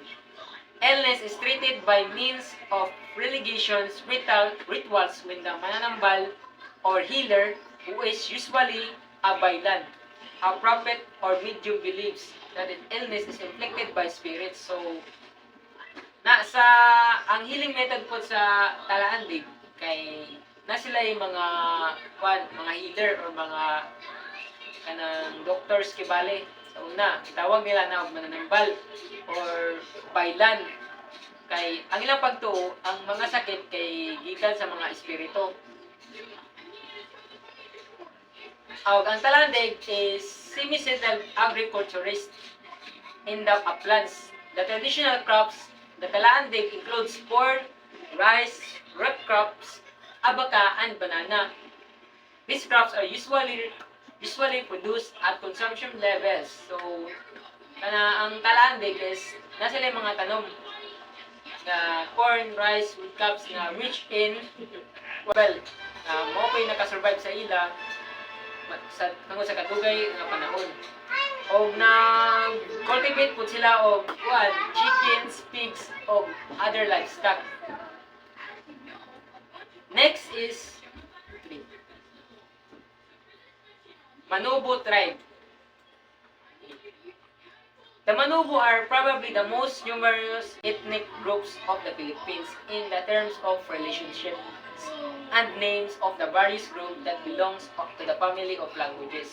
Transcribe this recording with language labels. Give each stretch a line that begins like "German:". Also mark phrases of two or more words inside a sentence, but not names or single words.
English: Illness is treated by means of religious rituals when the mananambal or healer, who is usually a baylan, a prophet or medium, believes that an illness is inflicted by spirits. So,
Cebuano: ang healing method po sa Talandig kay na sila yung mga healer or mga kanang doctors kibali. Sa una, itawag nila na mananambal or baylan. Kay ang ilang pagtuo, ang mga sakit kay gikan sa mga espiritu.
English: Ang Talandig is semi-settled agriculturist in the uplands. The traditional crops, the Talandig includes corn, rice, root crops, abaca, and banana. These crops are usually produced at consumption levels. So,
Cebuano: ang Talandig is na sila yung mga tanom na corn, rice,
English: root crops
Cebuano: na
English: rich in
Cebuano: mo nakasurvive sa ila tungod sa kadugay nga panahon. O cultivate po sila og chickens, pigs, o
English: other livestock. Next is Manobo tribe. The Manobo are probably the most numerous ethnic groups of the Philippines in the terms of relationships and names of the various groups that belongs to the family of languages.